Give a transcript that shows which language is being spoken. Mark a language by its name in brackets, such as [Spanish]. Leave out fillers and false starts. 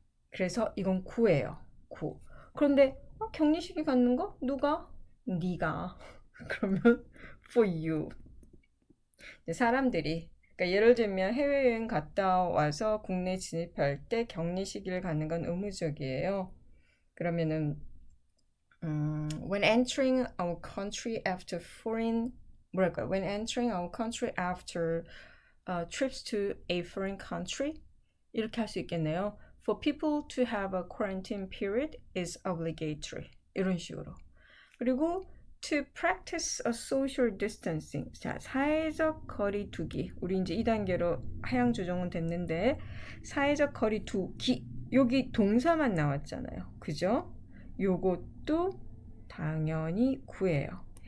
[Korean] 그래서 이건 구예요. 구. 그런데 격리 시기 갖는 거? 누가? 네가. 그러면 [English] for you. [Korean] 사람들이 그러니까 예를 들면 해외여행 갔다 와서 국내 진입할 때 격리 시기를 갖는 건 의무적이에요. 그러면은 [English] when entering our country after when entering our country after trips to a foreign country [Korean] 이렇게 할 수 있겠네요. [English] For people to have a quarantine period is obligatory. [Korean] 이런 식으로. 그리고 [English] to practice a social distancing. [Korean] 자, 사회적 거리 두기. 우리 이제 2단계로 하향 조정은 됐는데 사회적 거리 두기. 여기 동사만 나왔잖아요. 그죠? 요것도 당연히 구예요.